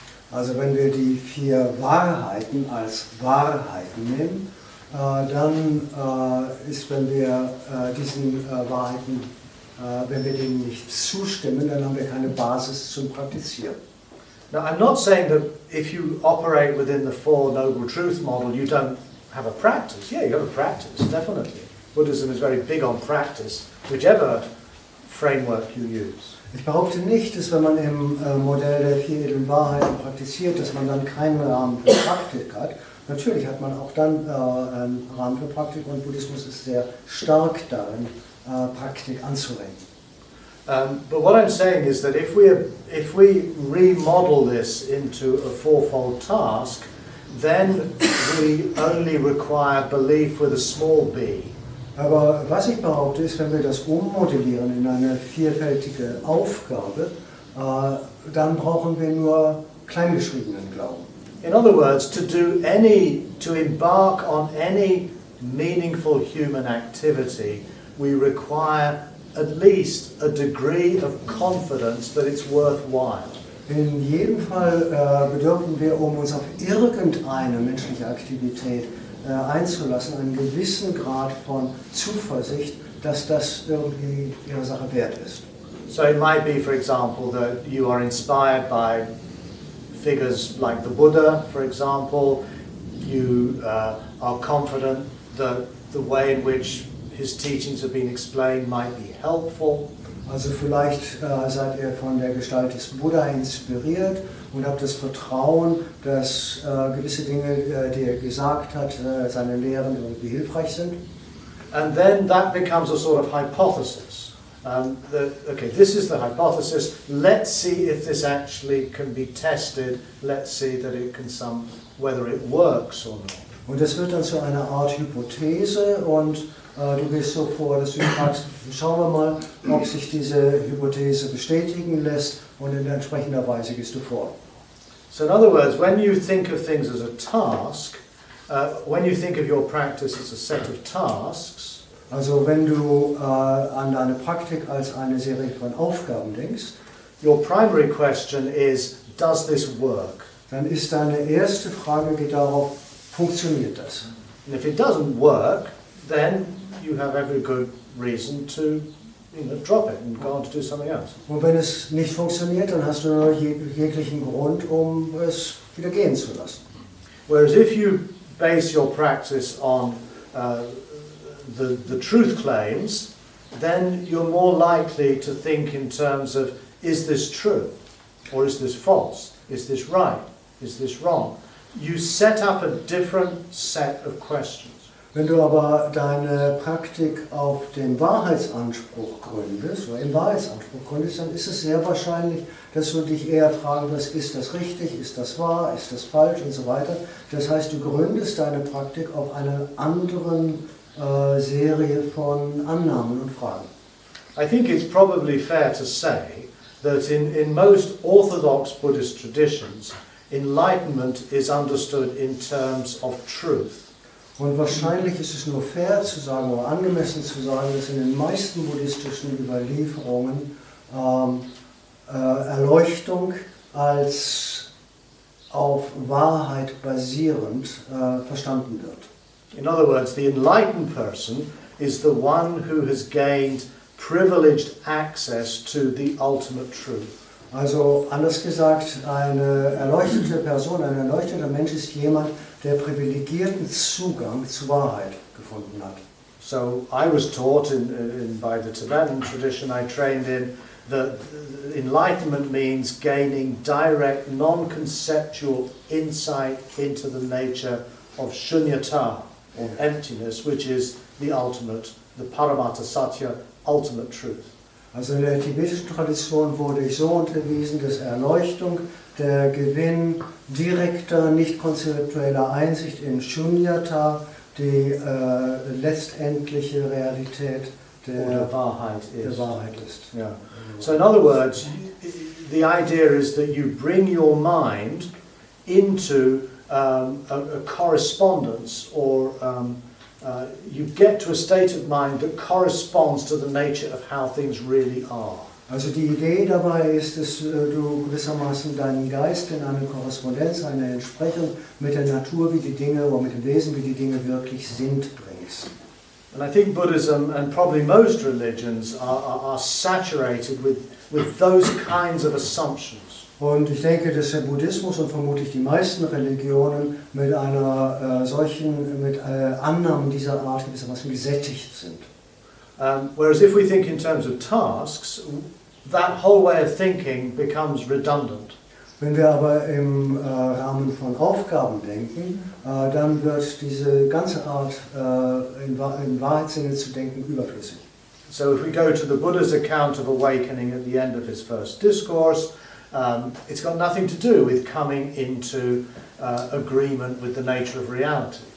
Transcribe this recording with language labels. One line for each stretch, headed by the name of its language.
German: Also wenn wir die 4 Wahrheiten als Wahrheiten nehmen, dann ist, wenn wir diesen Wahrheiten, wenn wir denen nicht zustimmen, dann haben wir keine Basis zum Praktizieren.
English: Now I'm not saying that if you operate within the 4 noble truth model, you don't have a practice. Yeah, you have a practice, definitely. Buddhism is very big on practice, whichever framework you use.
German: Ich behaupte nicht, dass wenn man im Modell der 4 edlen Wahrheiten praktiziert, dass man dann keinen Rahmen für Praktik hat. Natürlich hat man auch dann einen Rahmen für Praktik, und Buddhismus ist sehr stark darin, Praktik anzuwenden.
English: But what I'm saying is that if we remodel this into a 4-fold task, then we only require belief with a small b.
German: Aber was ich behaupte ist, wenn wir das ummodellieren in eine vielfältige Aufgabe, dann brauchen wir nur kleingeschriebenen Glauben.
English: In other words, to embark on any meaningful human activity, we require at least a degree of confidence that it's worthwhile.
German: In jedem Fall bedürfen wir, um uns auf irgendeine menschliche Aktivität einzulassen, einen gewissen Grad von Zuversicht, dass das irgendwie ihre Sache wert ist.
English: So it might be, for example, that you are inspired by figures like the Buddha, for example. You are confident that the way in which his teachings have been explained might be helpful.
German: Also vielleicht seid ihr von der Gestalt des Buddha inspiriert und habt das Vertrauen, dass gewisse Dinge, die er gesagt hat, seine Lehren irgendwie hilfreich sind.
English: And then that becomes a sort of hypothesis. Okay, this is the hypothesis. Let's see if this actually can be tested. Let's see that it can whether it works or not.
German: Und das wird dann zu einer Art Hypothese, und du gehst so vor, dass du fragst, schauen wir mal, ob sich diese Hypothese bestätigen lässt, und in entsprechender Weise gehst du vor.
English: So in other words, when you think of things as a task, when you think of your practice as a set of tasks,
German: Also wenn du an deine Praktik als eine Serie von Aufgaben denkst,
English: your primary question is, does this work?
German: dann ist deine erste Frage geht darauf, funktioniert das?
English: And if it doesn't work, then you have every good reason to drop it and go on to do something else.
German: Und wenn es nicht funktioniert, dann hast du nur jeglichen Grund, um es wieder gehen zu lassen.
English: Whereas if you base your practice on the truth claims, then you're more likely to think in terms of, is this true? Or is this false? Is this right? Is this wrong? You set up a different set of questions.
German: Wenn du aber deine Praktik auf den Wahrheitsanspruch gründest, oder im Wahrheitsanspruch gründest, dann ist es sehr wahrscheinlich, dass du dich eher fragen wirst, ist das richtig, ist das wahr, ist das falsch und so weiter. Das heißt, du gründest deine Praktik auf einer anderen Serie von Annahmen und Fragen.
English: I think it's probably fair to say that in most orthodox Buddhist traditions, enlightenment is understood in terms of truth.
German: Und wahrscheinlich ist es nur fair zu sagen oder angemessen zu sagen, dass in den meisten buddhistischen Überlieferungen Erleuchtung als auf Wahrheit basierend verstanden wird.
English: In other words, the enlightened person is the one who has gained privileged access to the ultimate truth.
German: Also anders gesagt, eine erleuchtete Person, ein erleuchteter Mensch ist jemand, der privilegierten Zugang zur Wahrheit gefunden hat.
English: So I was taught by the Tibetan tradition I trained in that enlightenment means gaining direct, non-conceptual insight into the nature of shunyata, or emptiness, which is the ultimate, the Paramatta Satya, ultimate truth.
German: Also in der tibetischen Tradition wurde ich so unterwiesen, dass Erleuchtung der Gewinn direkter, nicht konzeptueller Einsicht in Shunyata, die letztendliche Realität der Wahrheit ist.
English: Yeah. So in other words, the idea is that you bring your mind into a correspondence, or you get to a state of mind that corresponds to the nature of how things really are.
German: Also die Idee dabei ist, dass du gewissermaßen deinen Geist in eine Korrespondenz, eine Entsprechung mit der Natur, wie die Dinge, oder mit dem Wesen, wie die Dinge wirklich sind, bringst.
English: And I think Buddhism and probably most religions are saturated with those kinds of assumptions.
German: Und ich denke, dass der Buddhismus und vermutlich die meisten Religionen mit einer mit Annahmen dieser Art gewissermaßen gesättigt sind.
English: Whereas if we think in terms of tasks, that whole way of thinking becomes redundant.
German: Wenn wir aber im Rahmen von Aufgaben denken, dann wird diese ganze Art, in Wahrheitssinne zu denken, überflüssig.
English: So if we go to the Buddha's account of awakening at the end of his first discourse, it's got nothing to do with coming into agreement with the nature of reality.